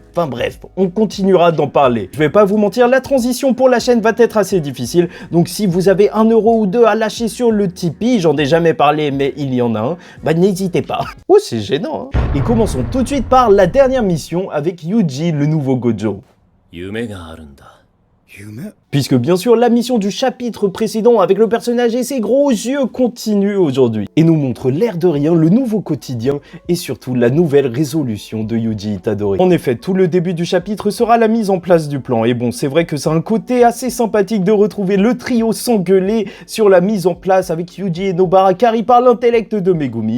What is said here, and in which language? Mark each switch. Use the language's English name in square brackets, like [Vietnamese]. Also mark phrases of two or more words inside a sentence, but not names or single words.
[French] Enfin bref, on continuera d'en parler. Je vais pas vous mentir, la transition pour la chaîne va être assez difficile, donc si vous avez 1 euro ou 2 à lâcher sur le Tipeee, j'en ai jamais parlé mais il y en a un, bah n'hésitez pas. Oh c'est gênant hein. Et commençons tout de suite par la dernière mission avec Yuji, le nouveau Gojo. [Japanese] 夢があるんだ。 [French] Puisque bien sûr la mission du chapitre précédent avec le personnage et ses gros yeux continue aujourd'hui et nous montre l'air de rien le nouveau quotidien et surtout la nouvelle résolution de Yuji Itadori. En effet, tout le début du chapitre sera la mise en place du plan et bon c'est vrai que c'est un côté assez sympathique de retrouver le trio s'engueuler sur la mise en place avec Yuji et Nobara car il parle l'intellect de Megumi.